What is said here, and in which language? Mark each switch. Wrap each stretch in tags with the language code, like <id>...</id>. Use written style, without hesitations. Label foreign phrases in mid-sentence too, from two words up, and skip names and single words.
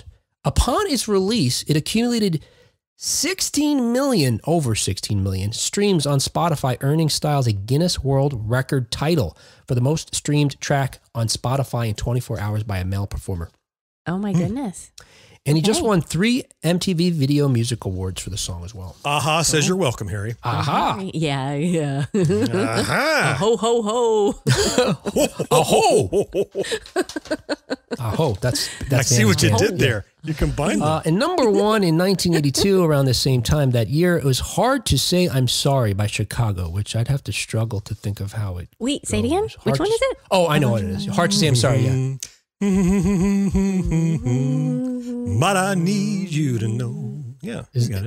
<en>Upon its release, it accumulated over 16 million streams on Spotify, earning Styles a Guinness World Record title for the most streamed track on Spotify in 24 hours by a male performer. Oh my goodness. And he just won 3 MTV Video Music Awards for the song as well. Aha says you're welcome, Harry. Aha. Yeah. Aha. Ho, ho, ho. Aho. Aho. That's I see what you did there. You combined them. And number one in 1982, around the same time that year, it was Hard to Say I'm Sorry by Chicago, which I'd have to struggle to think of how it Wait, say it again? Which one is it? Oh, I know what it is. Hard to Say I'm Sorry, yeah. But I need you to know. Yeah, you got it.</en>